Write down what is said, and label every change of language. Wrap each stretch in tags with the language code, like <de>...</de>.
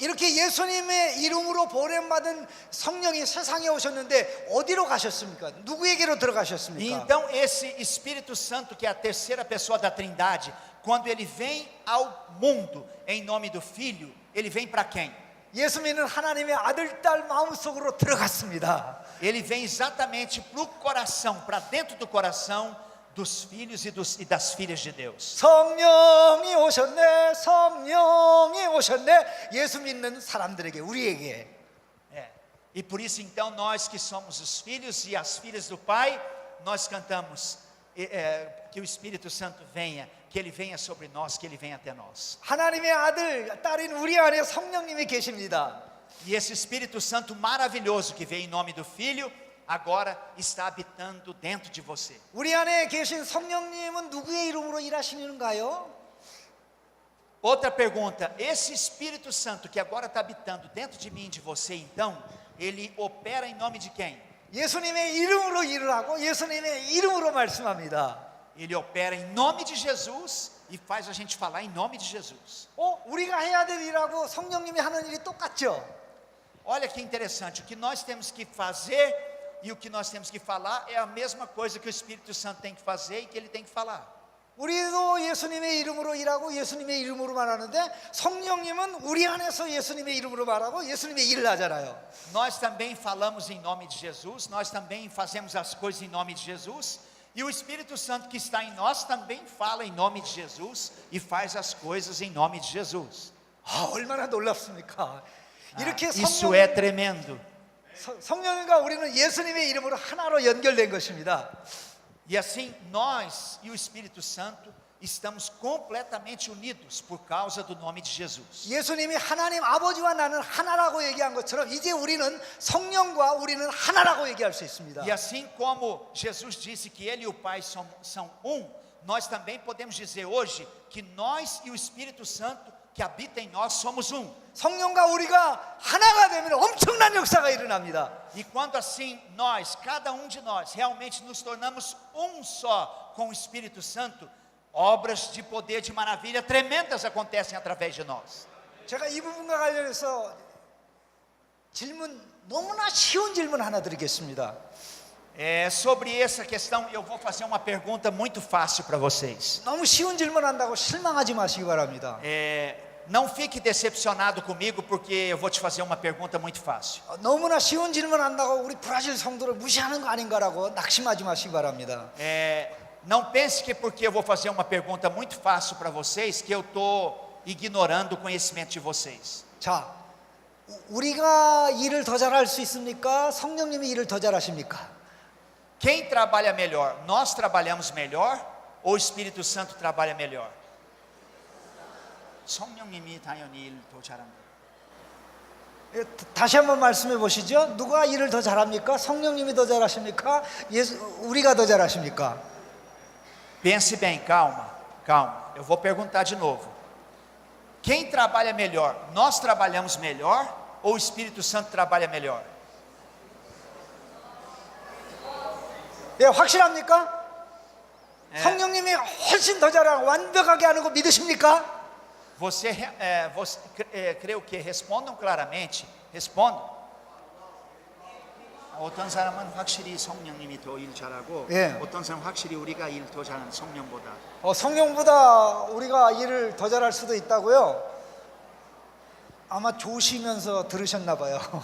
<ko>이렇게 예수님의 이름으로 보냄받은 성령이 세상에 오셨는데 어디로 가셨습니까? 누구에게로</ko> <pt>E</pt> <ko>들어가셨습니까?</ko> <pt>então esse Espírito Santo, que é a terceira pessoa da Trindade, quando ele vem ao mundo em nome do Filho, ele vem para quem?</pt> <ko>예수 믿는 하나님의 아들, 딸 마음속으로 들어갔습니다.</ko> <pt>Ele vem exatamente para o coração, para dentro do coração dos filhos e das filhas de Deus.</pt> <ko>성령이 오셨네, 성령이 오셨네. 예수 믿는 사람들에게, 우리에게.</ko> <pt>E por isso então nós que somos os filhos e as filhas do Pai, nós cantamos que o Espírito Santo venha, que ele venha sobre nós, que ele venha até nós.</pt> <ko>하나님의 아들, 딸인 우리 안에 성령님이 계십니다.</ko> <pt>E esse Espírito Santo maravilhoso que veio em nome do Filho, agora está habitando dentro de você.</pt> <ko>우리 안에 계신 성령님은 누구의 이름으로 일하시는가요?</ko> <pt>Outra pergunta: esse Espírito Santo que agora está habitando dentro de mim e de você, então, ele opera em nome de quem?</pt> <ko>예수님의 이름으로 일을 하고 예수님의 이름으로 말씀합니다.</ko> <pt>Ele opera em nome de Jesus e faz a gente falar em nome de Jesus.</pt> <ko>우리가 해야 될 일하고 성령님이 하는 일이 똑같죠?</ko> <pt>Olha que interessante, o que nós temos que fazer e o que nós temos que falar é a mesma coisa que o Espírito Santo tem que fazer e que ele tem que falar.</pt> <ko>우리도 예수님의 이름으로 일하고 예수님의 이름으로 말하는데 성령님은 우리 안에서 예수님의 이름으로 말하고 예수님의 일을 하잖아요.</ko> <pt>Nós também falamos em nome de Jesus, nós também fazemos as coisas em nome de Jesus, e o Espírito Santo que está em nós também fala em nome de Jesus e faz as coisas em nome de Jesus.</pt> <ko>얼마나 놀랍습니까? 이렇게</ko> <pt>Isso é tremendo.</pt> <ko>성령님과 우리는 예수님의 이름으로 하나로 연결된 것입니다.</ko> <pt>E assim nós e o Espírito Santo estamos completamente unidos por causa do nome de Jesus.</pt> <ko>예수님이 하나님 아버지와 나는 하나라고 얘기한 것처럼 이제 우리는 성령과 우리는 하나라고 얘기할 수 있습니다.</ko> <pt>E assim como Jesus disse que ele e o Pai são nós também podemos dizer hoje que nós e o Espírito Santo que habita em nós somos</pt> <ko>성령과 우리가 하나가 되면 엄청난 역사가 일어납니다.</ko> <pt>E quando assim nós, cada de nós, realmente nos tornamos só com o Espírito Santo, obras de poder, de maravilha tremendas acontecem através de nós.</pt> <ko>제가 이 부분과 관련해서 너무나 쉬운 질문 하나 드리겠습니다.</ko> <pt>Sobre essa questão, eu vou fazer uma pergunta muito fácil para vocês.</pt> <ko>너무 쉬운 질문 한다고 실망하지 마시기 바랍니다.</ko> <pt>não fique decepcionado comigo, porque eu vou te fazer uma pergunta muito fácil.</pt> <ko>너무나 쉬운 질문 한다고 우리 브라질 성도를 무시하는 거 아닌가라고 낙심하지 마시기 바랍니다.</ko> <pt>Não pense que porque eu vou fazer uma pergunta muito fácil para vocês, que eu estou ignorando o conhecimento de vocês.</pt> <ko>자, 우리가 일을 더 잘할 수 있습니까? 성령님이 일을 더 잘하십니까?</ko> <pt>Quem trabalha melhor? Nós trabalhamos melhor ou o Espírito Santo trabalha melhor?</pt> <ko>성령님이 당연히 일 더 잘합니다. 다시 한번 말씀해 보시죠. 누가 일을 더 잘합니까? 성령님이 더 잘하십니까? 우리가 더 잘하십니까?</ko> <pt>Pense bem, calma. Eu vou perguntar de novo. Quem trabalha melhor? Nós trabalhamos melhor ou o Espírito Santo trabalha melhor?</pt> <ko>예, 확실합니까? 성령님이 훨씬 더 잘하고 완벽하게 하는 거 믿으십니까?</ko> <pt>Você creio que respondam claramente. Respondam.</pt> <ko>어떤 사람은 확실히 성령님이 더 일 잘하고, 예. 어떤 사람은 확실히 우리가 일 더 잘하는 성령보다. 성령보다 우리가 일을 더 잘할 수도 있다고요? 아마 조시면서 들으셨나 봐요.</ko>